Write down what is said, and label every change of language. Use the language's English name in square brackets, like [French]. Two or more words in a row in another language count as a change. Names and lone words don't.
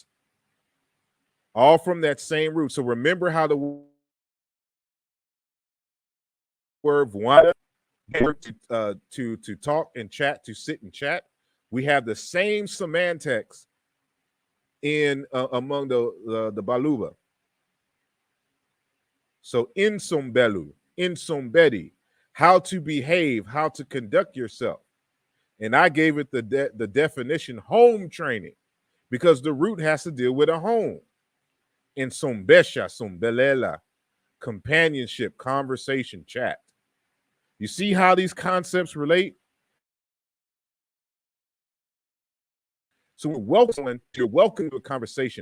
[English] All from that same root. So remember how the word Vuanda to talk and chat, to sit and chat. We have the same semantics in among the Baluba. [Luba-Lulua] So insombelu, insombedi, [English] how to behave, how to conduct yourself. And I gave it the definition home training, because the root has to deal with a home. [Luba-Lulua] In sombesha, sombelela, [English] companionship, conversation, chat. You see how these concepts relate? So you're welcoming to a conversation.